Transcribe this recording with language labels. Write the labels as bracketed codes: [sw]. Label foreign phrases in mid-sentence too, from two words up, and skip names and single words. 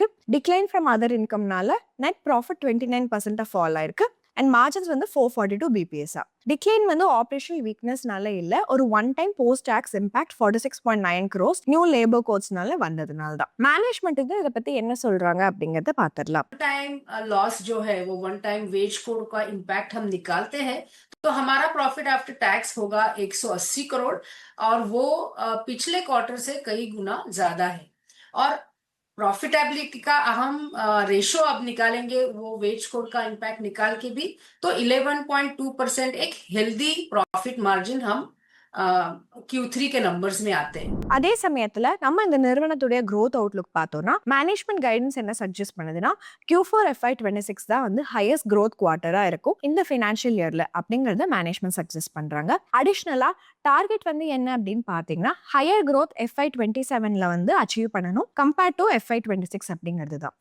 [en] decline from other income net profit 29% fall [ta] ஆயிருக்கு. [en] and margins [ta] வந்து 442 BPS. டிக்ளைன் வந்து [en] operational weakness [ta] இல்ல, ஒரு [en] one time post tax impact 46.9 crores new labour codes [ta] வந்ததுனால தான். மேனேஜ்மெண்ட் இதை பத்தி என்ன சொல்றாங்க அப்படிங்கறத பாத்துடலாம். [en] time loss [hi] जो है वो [en] one time wage code [hi] का इम्पैक्ट हम निकालते हैं तो हमारा [en] profit after tax [hi] होगा 180 करोड़ और वो पिछले क्वार्टर से कई गुना ज्यादा है. और प्रॉफिटेबिलिटी का अहम रेशो अब निकालेंगे वो वेज कोड का इम्पैक्ट निकाल के भी, तो 11.2% एक [en] healthy profit margin [hi] हम Q3 के नंबर्स में आते हैं. [ta] அதே சமயத்துல நம்ம இந்த நிறுவனத்துடைய [en] growth outlook [ta] பார்த்தோம்னா [en] management guidance [ta] என்ன சஜஸ்ட் பண்ணுதுன்னா Q4 FY 26 தான் வந்து [en] highest growth quarter [ta] இருக்கும் இந்த [en] financial year [ta] அப்படிங்கறத [en] management suggest [ta] பண்றாங்க. அடிஷனலா டார்கெட் வந்து என்ன அப்படின்னு பாத்தீங்கன்னா [en] higher growth [ta] FY 27ல வந்து அச்சீவ் பண்ணணும் [en] compared to [ta] FY 26 அப்படிங்கிறது தான்.